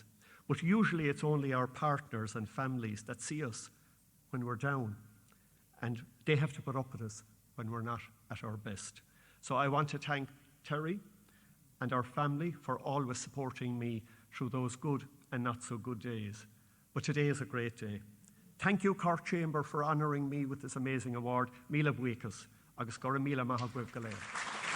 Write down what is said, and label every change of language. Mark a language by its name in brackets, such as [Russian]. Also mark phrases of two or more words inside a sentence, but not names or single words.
[English] But usually it's only our partners and families that see us when we're down, and they have to put up with us when we're not at our best. So I want to thank Terry and our family for always supporting me through those good and not so good days. But today is a great day. Thank you, Cork Chamber, for honouring me with this amazing award. [Irish] Míle buíochas, agus go raibh míle maith agaibh go léir.